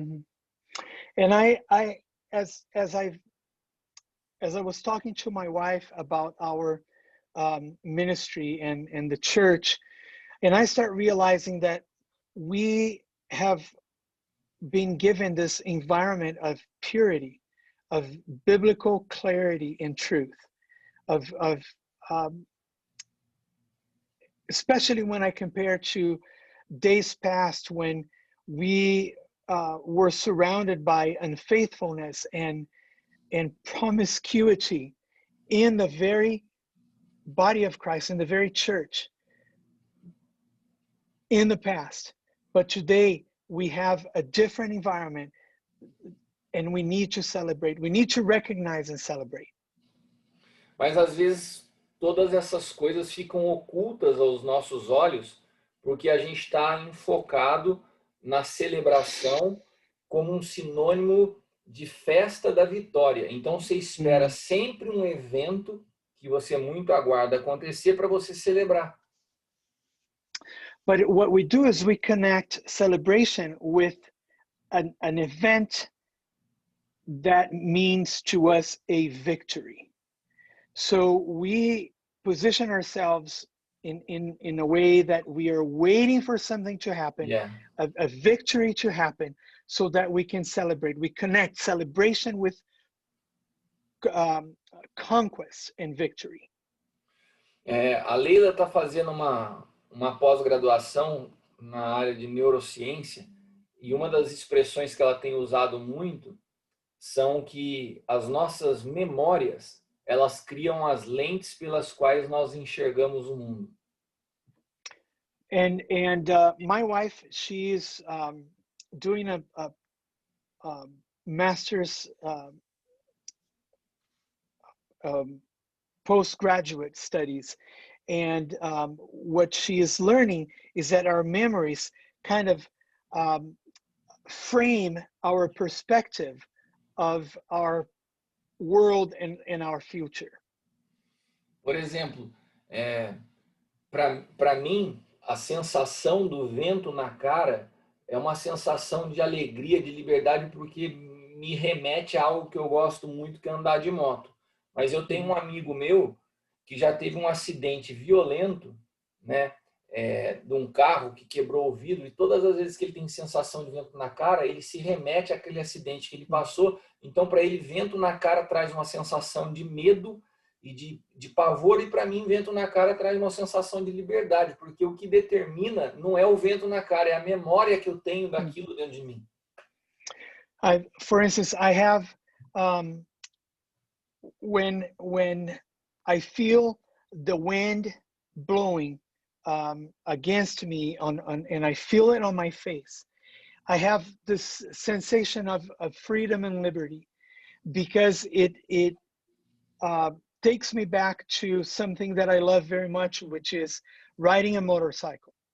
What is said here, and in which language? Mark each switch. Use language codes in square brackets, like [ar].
[en] Mm-hmm. And as I was talking to my wife about our ministry and the church, and I start realizing that we have been given this environment of purity, of biblical clarity and truth, of especially when I compare to days past when we were surrounded by unfaithfulness and promiscuity in the very body of Christ, in the very church in the past. But today we have a different environment and we need to celebrate. We need to recognize and celebrate. [pt] Mas às vezes todas essas coisas ficam ocultas aos nossos olhos, porque a gente está enfocado na celebração como um sinônimo de festa da vitória. Então você espera sempre um evento que você muito aguarda acontecer para você celebrar. [en] But what we do is we connect celebration with an event that means to us a victory. So we position ourselves in a way that we are waiting for something to happen, Yeah. a victory to happen, so that we can celebrate. We connect celebration with conquest and victory. [pt] A Leila está fazendo uma pós-graduação na área de neurociência e uma das expressões que ela tem usado muito são que as nossas memórias, elas criam as lentes pelas quais nós enxergamos o mundo. [en] And my wife, she's doing a master's postgraduate studies, and what she is learning is that our memories kind of frame our perspective of our world and our future. [pt] Por exemplo, para mim, a sensação do vento na cara é uma sensação de alegria, de liberdade, porque me remete a algo que eu gosto muito, que é andar de moto. Mas eu tenho um amigo meu que já teve um acidente violento, né, de um carro que quebrou o vidro, e todas as vezes que ele tem sensação de vento na cara, ele se remete àquele acidente que ele passou. Então, para ele, vento na cara traz uma sensação de medo e de pavor, e para mim, vento na cara traz uma sensação de liberdade, porque o que determina não é o vento na cara, é a memória que eu tenho daquilo dentro de mim. [en] For instance, I have when I feel the wind blowing against me and I feel it on my face, I have this sensation of freedom and liberty, because it takes me back to something that I love very much, which is riding a motorcycle.